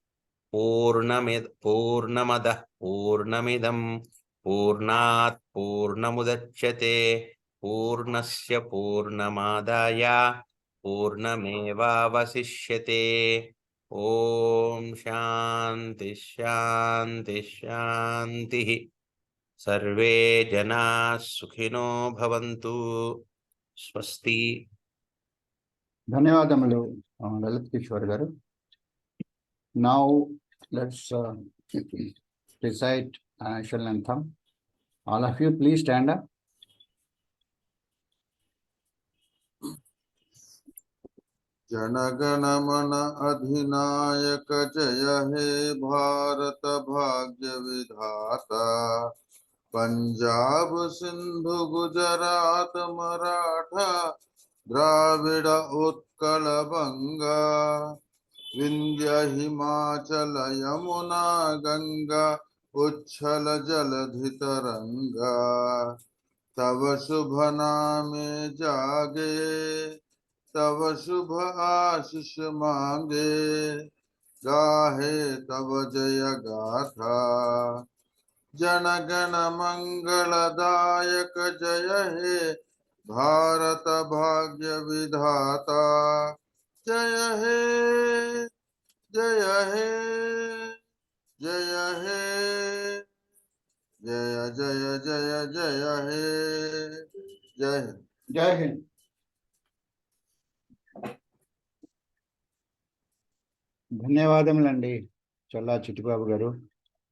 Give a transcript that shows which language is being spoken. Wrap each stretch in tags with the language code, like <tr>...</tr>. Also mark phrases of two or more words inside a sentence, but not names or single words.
<sa>पूर्णमदः पूर्णमिदं पूर्णात् पूर्णमुदच्यते पूर्णस्य पूर्णमादाय पूर्णमेवावशिष्यते ओम शांति शांति शांति सर्वे जनाः सुखिनो भवन्तु स्वस्ति.</sa> <te>ధన్యవాదములు లలిత్ కిషోర్ గారు.</te> <en>Now let's recite national anthem. All of you please stand up.</en> <bn>জনগণ মন অধিনায়ক জয় হে ভারত ভাগ্য বিধাতা পঞ্জাব সিন্ধু গুজরাট মরাঠা দ্রাবিড় উৎকল বঙ্গ বিন্ধ্য হিমাচল যমুনা গঙ্গা উচ্ছল জলধি তরঙ্গ তব শুভ নামে জাগে তব শুভ আশিস মাগে গাহে তব জয় গাথা জন গণ মঙ্গলদায়ক জয় হে ভারত ভাগ্য বিধাতা জয় হে জয় হে জয় হে জয় জয় জয় জয় হে</bn> <hi>जय हिंद. जय हिंद.</hi> <te>ధన్యవాదములండి చల్లా చిట్టిబాబు గారు.</te>